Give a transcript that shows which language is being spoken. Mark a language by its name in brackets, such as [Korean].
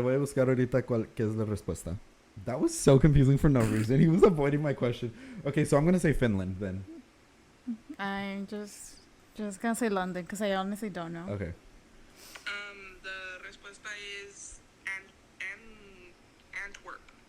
[Spanish] Voy a buscar ahorita qué es la respuesta. [English] That was so confusing for no reason. He was avoiding my question. Okay, so I'm going to say Finland then. I'm just gonna say London because I honestly don't know. Okay. The respuesta is Antwerp.